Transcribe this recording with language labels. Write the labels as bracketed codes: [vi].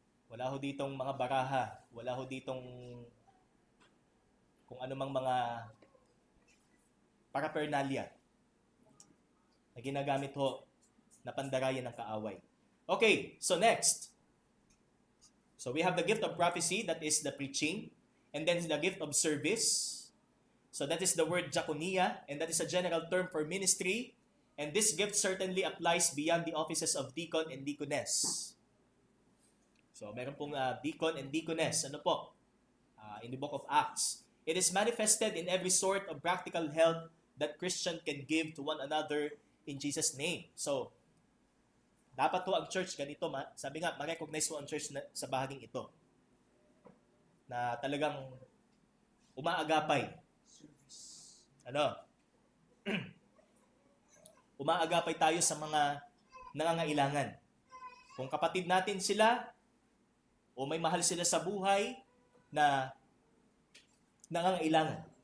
[tl] Wala ho ditong mga baraha. Wala ho ditong kung anumang mga paraphernalia na ginagamit ho na pandarayan ng kaaway. [en] Okay, so next. So we have the gift of prophecy, that is the preaching, and then the gift of service. So that is the word diakonia, and that is a general term for ministry, and this gift certainly applies beyond the offices of deacon and deaconess. So [tl] meron pong [en] deacon and deaconess. [tl] Ano po? [en] In the book of Acts. It is manifested in every sort of practical help that Christian can give to one another in Jesus' name. [tl] So, dapat to ang church ganito, sabi nga, ma-recognize po ang church sa bahaging ito. Na talagang umaagapay. Ano? Umaagapay tayo sa mga nangangailangan. Kung kapatid natin sila, o may mahal sila sa buhay na nangangailangan.